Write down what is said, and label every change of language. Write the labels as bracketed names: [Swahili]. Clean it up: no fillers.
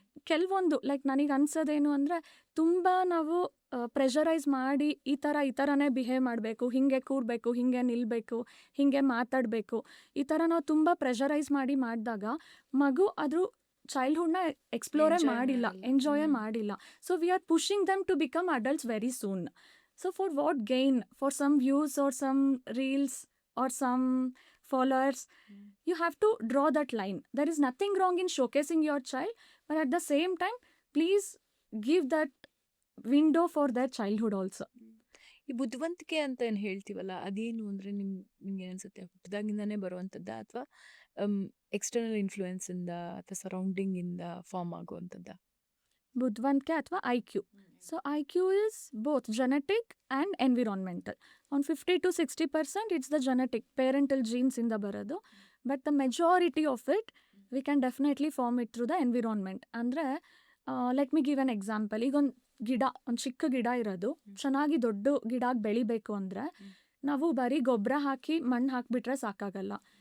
[Kannada] ಕೆಲವೊಂದು ಲೈಕ್ ನನಗೆ ಅನ್ಸೋದೇನು ಅಂದರೆ, ತುಂಬ ನಾವು ಪ್ರೆಷರೈಸ್ ಮಾಡಿ ಈ ಥರನೇ ಬಿಹೇವ್ ಮಾಡಬೇಕು, ಹೀಗೆ ಕೂರಬೇಕು, ಹೀಗೆ ನಿಲ್ಲಬೇಕು, ಹೀಗೆ ಮಾತಾಡಬೇಕು, ಈ ಥರ ನಾವು ತುಂಬ ಪ್ರೆಷರೈಸ್ ಮಾಡಿದಾಗ ಮಗು ಅದ್ರ ಚೈಲ್ಡ್ಹುಡ್ನ ಎಕ್ಸ್ಪ್ಲೋರೇ ಮಾಡಿಲ್ಲ, ಎಂಜಾಯೇ ಮಾಡಿಲ್ಲ. [English] So we are pushing them to become adults very soon. So for what gain? For some views or some reels or some followers, you have to draw that line. There is nothing wrong in showcasing your child, but at the same time, please give that window for their childhood also. [Kannada] ಈ ಬುದ್ಧಿವಂತಿಕೆ ಅಂತ ಏನು ಹೇಳ್ತೀವಲ್ಲ, ಅದೇನು ಅಂದರೆ ನಿಮ್ಗೆ ಅನಿಸುತ್ತೆ? ಹುಟ್ಟಿದಾಗಿಂದನೇ ಬರುವಂಥದ್ದ, ಅಥವಾ ಎಕ್ಸ್ಟರ್ನಲ್ ಇನ್ಫ್ಲೂಯೆನ್ಸಿಂದ ಅಥವಾ ಸರೌಂಡಿಂಗಿಂದ ಫಾರ್ಮ್ ಆಗುವಂಥದ್ದ? ಬುದ್ಧಿವಂತಿಕೆ ಅಥವಾ IQ. [English] So IQ is both genetic and environmental. On 50 to 60% it's the genetic, parental genes [Kannada] ಇಂದ ಬರೋದು, [English] but the majority of it we can definitely form it through the environment. ಅಂದರೆ let me give an example. [Kannada] ಈಗ ಒಂದು ಚಿಕ್ಕ ಗಿಡ ಇರೋದು ಚೆನ್ನಾಗಿ ದೊಡ್ಡ ಗಿಡ ಬೆಳಿಬೇಕು ಅಂದರೆ ನಾವು ಬರೀ ಗೊಬ್ಬರ ಹಾಕಿ ಮಣ್ಣು ಹಾಕಿಬಿಟ್ರೆ ಸಾಕಾಗಲ್ಲ.